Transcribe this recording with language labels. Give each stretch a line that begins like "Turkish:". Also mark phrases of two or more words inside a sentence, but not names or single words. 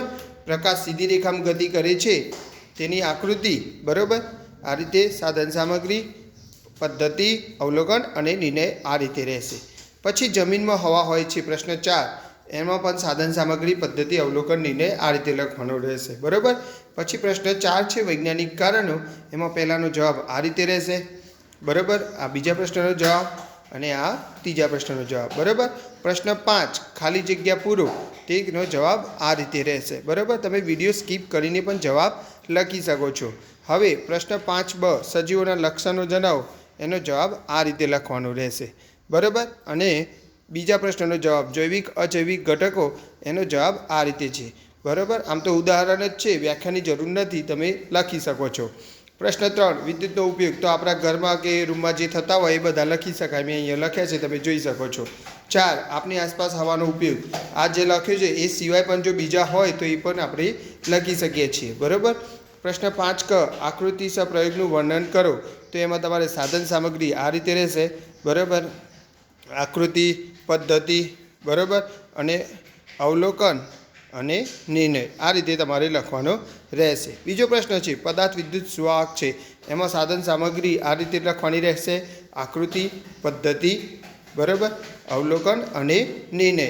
Gujarati: પ્રકાશ સીધી રેખામાં ગતિ કરે છે તેની આકૃતિ બરાબર આ રીતે સાધન સામગ્રી પદ્ધતિ અવલોકન અને નિર્ણય આ રીતે રહેશે। પછી જમીનમાં હવા હોય છે પ્રશ્ન 4 એમાં પણ સાધન સામગ્રી પદ્ધતિ અવલોકન નિર્ણય આ રીતે લખવાનો રહેશે બરાબર। પછી પ્રશ્ન 4 છે વૈજ્ઞાનિક કારણો એમાં પહેલાનો જવાબ આ રીતે રહેશે बराबर। આ બીજા પ્રશ્નનો જવાબ અને આ તીજા પ્રશ્નનો જવાબ બરાબર। પ્રશ્ન 5 ખાલી જગ્યા પૂરો તેનો જવાબ આ રીતે રહેશે બરાબર। તમે વિડિયો સ્કીપ કરીને પણ જવાબ લખી શકો છો। હવે પ્રશ્ન 5 બ સજીવોના લક્ષણો જણાવો એનો જવાબ આ રીતે લખવાનો રહેશે બરાબર। અને બીજા પ્રશ્નનો જવાબ જૈવિક અજૈવિક ઘટકો એનો જવાબ આ રીતે છે બરાબર। આમ તો ઉદાહરણ જ છે વ્યાખ્યાની જરૂર નથી તમે લખી શકો છો। પ્રશ્ન 3 વિદ્યુતનો ઉપયોગ તો આપણા ઘરમાં કે રૂમમાં જે થતા હોય એ બધા લખી શકાય મેં અહીંયા લખ્યા છે તમે જોઈ શકો છો। 4 આપણી આસપાસ હવાનો ઉપયોગ આ જે લખ્યું છે એ સિવાય પણ જો બીજા હોય તો એ પણ આપણે લખી શકીએ છીએ બરાબર। પ્રશ્ન 5 ક આકૃતિ સહ પ્રયોગનું વર્ણન કરો તો એમાં તમારે સાધન સામગ્રી આ રીતે રહેશે બરાબર આકૃતિ પદ્ધતિ બરાબર અને અવલોકન અને નિર્ણય આ રીતે તમારે લખવાનો રહેશે। બીજો પ્રશ્ન હૈ પદાર્થ વિદ્યુત સુવાહક હૈ એમાં સાધન સામગ્રી આ રીતે લખવાની રહેશે આકૃતિ પદ્ધતિ બરાબર અવલોકન અને નિર્ણય।